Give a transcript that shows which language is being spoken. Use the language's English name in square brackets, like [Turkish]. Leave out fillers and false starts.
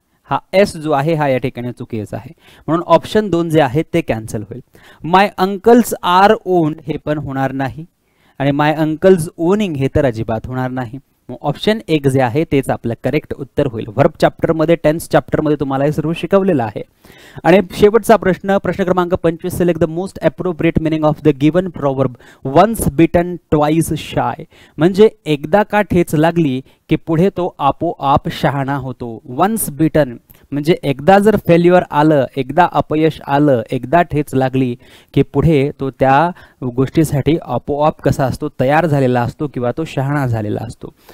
[Marathi] हा एस जो आहे हा या ठिकाणी चुकीचा आहे. म्हणून ऑप्शन 2 जे आहे ते कॅन्सल होईल. [English] my uncles are owned [Marathi] हे पण होणार नाही आणि [English] my uncles owning [Marathi] हे तर अजिबात होणार नाही. ऑप्शन 1 जे आहे तेच आपलं करेक्ट उत्तर होईल. वर्ब चॅप्टरमध्ये, टेन्स चॅप्टरमध्ये तुम्हाला हे सर्व शिकवलेलं आहे. आणि शेवटचा प्रश्न क्रमांक 25. [English] Select the most appropriate meaning of the given proverb once bitten twice shy. [Marathi] म्हणजे एकदा का ठेच लागली की पुढे तो आपोआप शहाणा होतो. वन्स बिटन म्हणजे एकदा जर फेल्युअर आलं, एकदा अपयश आलं, एकदा ठेच लागली की पुढे तो त्या गोष्टीसाठी आपोआप कसा असतो, तयार झालेला असतो किंवा तो शहाणा झालेला असतो.